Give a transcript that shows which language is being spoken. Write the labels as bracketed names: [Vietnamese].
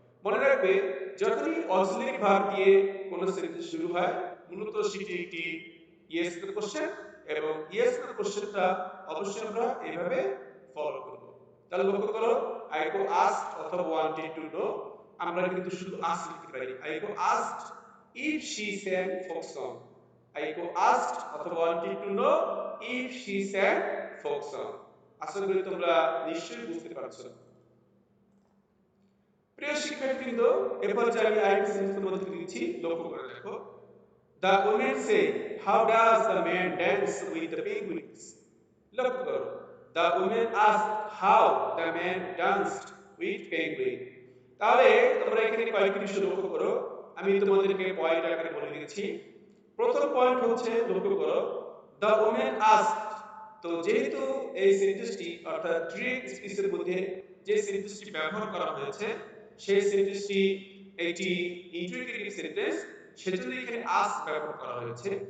[Bangla] মনে রাখবে, যখনই অক্সিলারি ভার্ব দিয়ে কোন সেন্টেন্স শুরু হয়, মূলত সেটি একটি ইয়েস এর কোশ্চেন এবং ইয়েস এর কোশ্চেনটা অবশ্যই আমরা এইভাবে ফলো করব। তাহলে লক্ষ্য করো, [English] I go asked [Bangla] অথবা [English] wanted to know, [Bangla] আমরা কিন্তু শুধু ask লিখতে পারি। [English] I go asked if she sang folk song. I go asked অথবা wanted to know if she sang folk song. [Bangla] আশা করি তোমরা নিশ্চয়ই বুঝতে পারছো। প্রিয় শিক্ষার্থীবৃন্দ, এরপর যে আমি আরেকটি সেন্টেন্স তোমাদেরকে দিচ্ছি, লক্ষ্য করে দেখো। [English] The women say, how does the man dance with the penguins? [Bangla] লক্ষ্য করো, [English] the women asked how the man danced with penguin. [Bangla] তাহলে তোমরা এখানে কয়েকটি বিষয় লক্ষ্য করো, আমি তোমাদেরকে পয়েন্ট আকারে বলে দিচ্ছি। প্রথম পয়েন্ট হচ্ছে লক্ষ্য করো, [English] the women asked [Bangla] তো যেহেতু এই সেন্টেন্সটি অর্থাৎ ডিরেক্ট স্পিচের মধ্যে যে সেন্টেন্সটি ব্যবহার করা হয়েছে সেই সেন্টেন্সটি একটি ইন্টারোগেটিভ সেন্টেন্স, সেজন্য এখানে আস ব্যবহার করা হয়েছে।